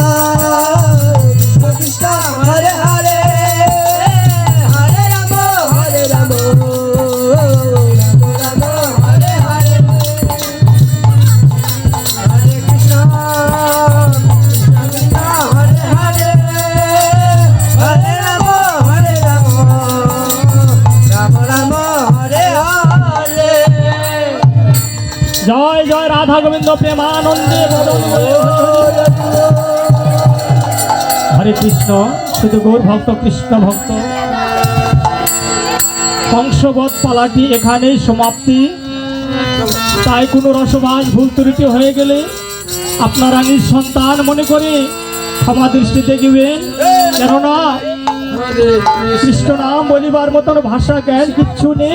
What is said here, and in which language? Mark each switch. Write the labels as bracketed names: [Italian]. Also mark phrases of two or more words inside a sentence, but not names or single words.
[Sanskrit] কৃষ্ণ হরে হরে হরে রাম হরে রাম রাম রাম হরে হরে হরে কৃষ্ণ কৃষ্ণ হরে হরে হরে রাম রাম রাম হরে হরে [Bangla] জয় জয় রাধা গোবিন্দ প্রেমানন্দে বদন বলে হরে কৃষ্ণ শুধু গৌর ভক্ত কৃষ্ণ ভক্ত কংসবধ পালাটি এখানেই সমাপ্তি। তাই কোনো রসবাস ভুল ত্রুটি হয়ে গেলে আপনারা নিজ সন্তান মনে করে ক্ষমা দৃষ্টি দেখবেন, কেননা কৃষ্ণ নাম বলিবার মতন ভাষা জ্ঞান কিচ্ছু নেই।